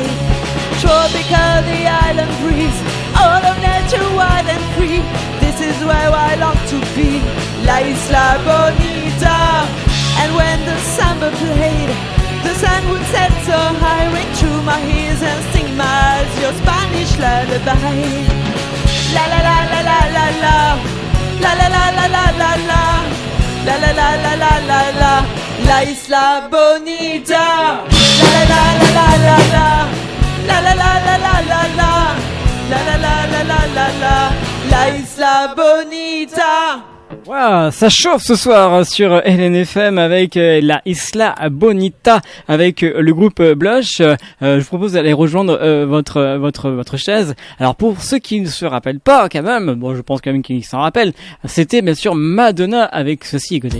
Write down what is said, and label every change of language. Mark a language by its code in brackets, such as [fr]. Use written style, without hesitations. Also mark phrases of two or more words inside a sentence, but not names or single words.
[en] Tropical, the island breeze, all of nature wide and free. This is where I long to be, La Isla Bonita. And when the samba played, the sun would set so high, ring through my ears and sting my eyes, your Spanish lullaby. La la la la la la la, la la la la la la la, la la la la la la la, La Isla Bonita. La la la la la la la, la la la la la la la, la la la la la la la, La Isla Bonita. [fr] Wow, ça chauffe ce soir sur LNFM avec la Isla Bonita, avec le groupe Blush. Je vous propose d'aller rejoindre votre chaise. Alors pour ceux qui ne se rappellent pas quand même, bon je pense quand même qu'ils s'en rappellent, c'était bien sûr Madonna avec ceci, écoutez.